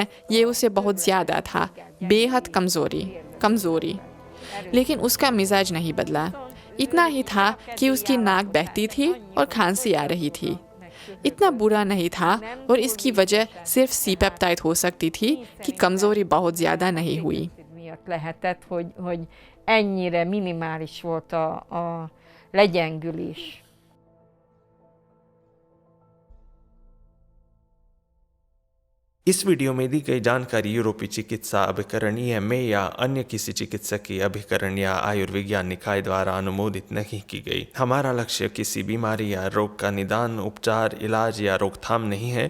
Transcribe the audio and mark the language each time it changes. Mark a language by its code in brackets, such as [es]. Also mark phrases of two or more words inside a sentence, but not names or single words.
[hi] ये उसे बहुत ज़्यादा था, बेहद कमज़ोरी। लेकिन उसका मिजाज नहीं बदला। इतना ही था कि उसकी नाक बहती थी और खांसी आ रही थी। इतना बुरा नहीं था और इसकी वजह सिर्फ सी-पेप्टाइड हो सकती थी कि कमज़ोरी बहुत ज़्यादा नहीं हुई। [hu] Miatt lehetett, hogy ennyire minimális volt a legyengülés. [hi] इस वीडियो में दी गई जानकारी यूरोपीय चिकित्सा अभिकरण EMA या अन्य किसी चिकित्सकीय अभिकरण या आयुर्विज्ञान निकाय द्वारा अनुमोदित नहीं की गई। हमारा लक्ष्य किसी बीमारी या रोग का निदान, उपचार, इलाज या रोकथाम नहीं है।